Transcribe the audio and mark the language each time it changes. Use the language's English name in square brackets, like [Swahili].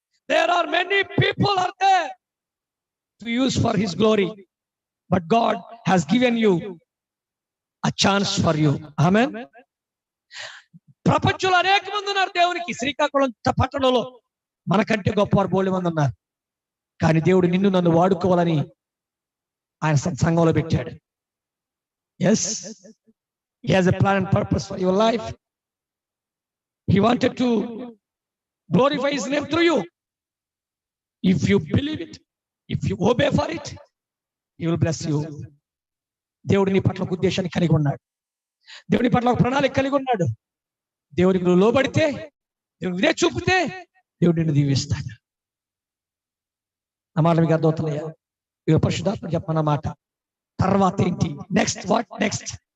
[English] There are many people are there to use for his glory, but God has given you a chance for you. [Telugu] Amen. ప్రపంచంలో అనేక మంది ఉన్నారు దేవునికి. శ్రీకాకుళం పట్టణంలో మనకంటే గొప్పవారు బోల్డ్ మంది ఉన్నారు. కానీ దేవుడు నిన్ను నన్ను వాడుకోవాలని ఆయన సంఘంలో పెట్టాడు. [English] Yes, he has a plan and purpose for your life. He wanted to glorify his name through you. If you believe it, if you obey for it, he will bless you. [Telugu] దేవుడు నీ పట్ల ఒక ఉద్దేశాన్ని కలిగి ఉన్నాడు. దేవుని పట్ల ఒక ప్రణాళిక కలిగి ఉన్నాడు. దేవుడికి నువ్వు లోబడితే, దేవుడికి చూపితే దేవుడు నిన్ను దీవిస్తాడు. ఆ మాట మీకు అర్థమవుతున్నాయా? ఇక పరిశుద్ధాత్మ చెప్పన్న మాట. తర్వాత ఏంటి? [English] Next what next?